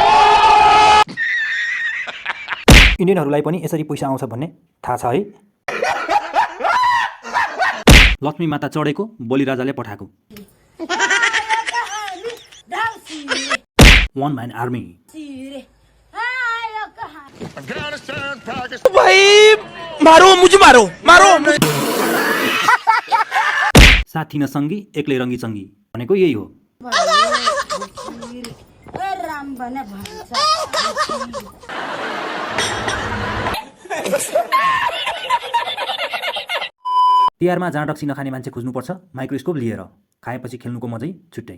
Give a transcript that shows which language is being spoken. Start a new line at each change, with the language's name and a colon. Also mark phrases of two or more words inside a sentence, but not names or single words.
Nepali: इन्डियनहरूलाई पनि यसरी पैसा आउँछ भन्ने थाहा छ है। लक्ष्मी माता चढेको बलिराजाले पठाएको
English: one man army.
Hindi: भाई मारो मुझे मारो मारो।
Nepali: साथी न संगी एक्लै रंगी चंगी भनेको यही हो। ए राम भने भन्छ तिहारमा जाँड रक्सी नखाने मान्छे खोज्नुपर्छ माइक्रोस्कोप लिएर, खाएपछि खेल्नुको मजै छुट्टै।